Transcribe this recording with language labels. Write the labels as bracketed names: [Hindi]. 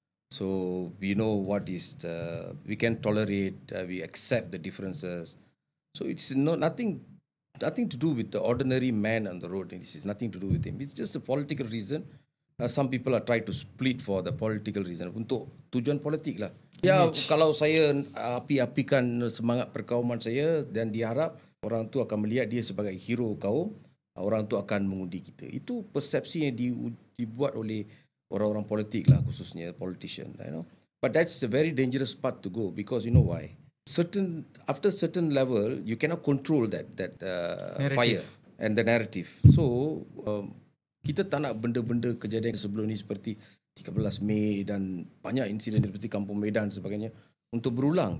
[English] So we know what is, we can tolerate, we accept the differences. So it's nothing to do with the ordinary man on the road. This is nothing to do with him. It's just a political reason. Some people are trying to split for the political reason. [Malay] Untuk tujuan politik lah. Ya, kalau saya api-apikan semangat perkauman saya dan diharap orang tu akan melihat dia sebagai hero kaum, orang tu akan mengundi kita. Itu persepsi yang dibuat oleh orang-orang politik lah, khususnya politician. [English] You know? But that's a very dangerous part to go because you know why? After certain level, you cannot control that fire and the narrative. [Malay] So kita tak nak benda-benda kejadian sebelum ni seperti 13 Mei dan banyak insiden seperti Kampung Medan dan sebagainya untuk berulang.